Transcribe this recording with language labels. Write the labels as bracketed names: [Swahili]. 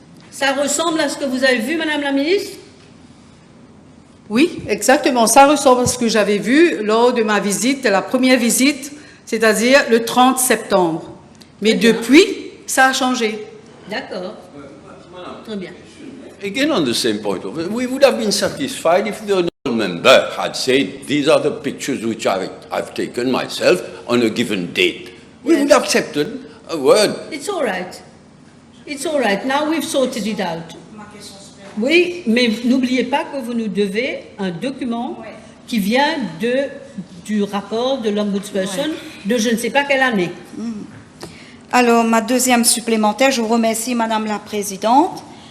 [French] Ça ressemble à ce que vous avez vu, Madame la ministre? Oui, exactement. Ça ressemble à ce que j'avais vu lors de ma visite, la première visite, c'est-à-dire le 30 septembre. Mais Très bien. depuis, ça a changé. D'accord. Très bien. [English] Again, on the same point, we would have been satisfied if the honourable member had said, these are the pictures which I've taken myself on a given date. We would have accepted a word. It's all right. It's all right. Now we've sorted it out. [French] Oui, mais n'oubliez pas que vous nous devez un document qui vient du rapport de l'ombudsperson de je ne sais pas quelle année. Alors, ma deuxième supplémentaire, je vous remercie, Madame la Présidente.